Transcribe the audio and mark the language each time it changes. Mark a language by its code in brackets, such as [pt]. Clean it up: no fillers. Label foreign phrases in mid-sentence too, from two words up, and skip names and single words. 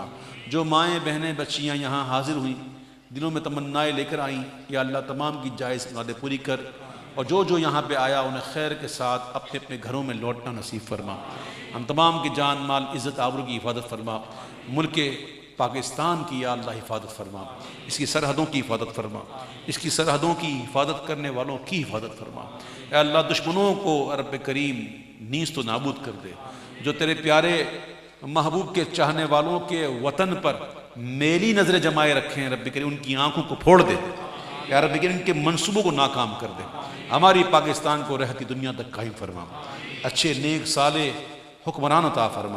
[ur] جو مائیں، بہنیں، بچیاں یہاں حاضر ہوئیں، دلوں میں تمنائیں لے کر آئیں، یا اللہ تمام کی جائز مرادیں پوری کر، اور جو یہاں پہ آیا انہیں خیر کے ساتھ اپنے اپنے گھروں میں لوٹنا نصیب فرما۔ ہم تمام کی جان، مال، عزت، آبرو کی حفاظت فرما۔ ملک پاکستان کی یا اللہ حفاظت فرما، اس کی سرحدوں کی حفاظت فرما، اس کی سرحدوں کی حفاظت کرنے والوں کی حفاظت فرما۔ اے اللہ دشمنوں کو رب کریم نیست و نابود کر دے، جو تیرے پیارے محبوب کے چاہنے والوں کے وطن پر میلی نظریں جمائے رکھے ہیں، رب کریم ان کی آنکھوں کو پھوڑ دے، یا رب کریم ان کے منصوبوں کو ناکام کر دے۔ ہماری پاکستان کو رہتی دنیا تک قائم فرما، اچھے نیک صالح حکمران عطا فرما۔